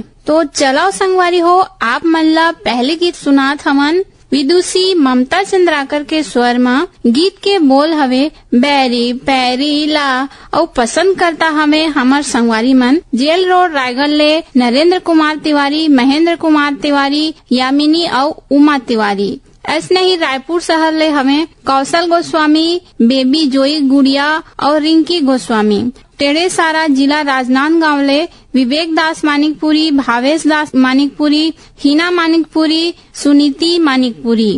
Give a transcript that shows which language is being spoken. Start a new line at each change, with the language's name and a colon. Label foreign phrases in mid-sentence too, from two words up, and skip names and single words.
Chhattisgarhi: तो चलाओ संगवारी हो आप मन ला पहले गीत सुनात हमन विदुषी ममता चंद्राकर के स्वर में। गीत के बोल हवे बैरी पैरी ला और पसंद करता हमें हमार संगवारी मन जेल रोड रायगढ़ ले नरेंद्र कुमार तिवारी, महेंद्र कुमार तिवारी, यामिनी और उमा तिवारी। ऐसने ही रायपुर शहर ले हमें कौशल गोस्वामी, बेबी जोई गुड़िया और रिंकी गोस्वामी। टेढ़े सारा जिला राजनांदगांव ले विवेक दास मानिकपुरी, भावेश दास मानिकपुरी, हिना मानिकपुरी, सुनीति मानिकपुरी।